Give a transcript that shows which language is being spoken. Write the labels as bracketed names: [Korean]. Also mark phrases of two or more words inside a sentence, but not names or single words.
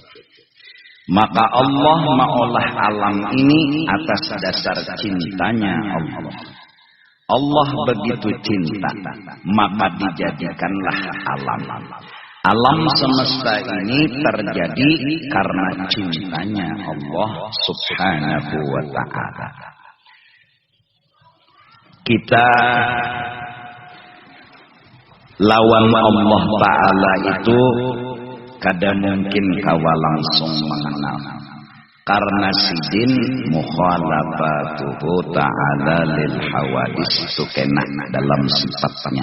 [Indonesian] Maka Allah maolah alam ini atas dasar cintanya Allah. Allah begitu cinta, maka dijadikanlah alam. Alam semesta ini terjadi karena cintanya Allah [Arabic] سبحانه وتعالى. [Indonesian] Kita lawan Allah Ta'ala itu kada mungkin kawa langsung mengenal, karena sidin [Arabic] مخالفته تعالى للحوادث [Indonesian] itu kena dalam sifatnya.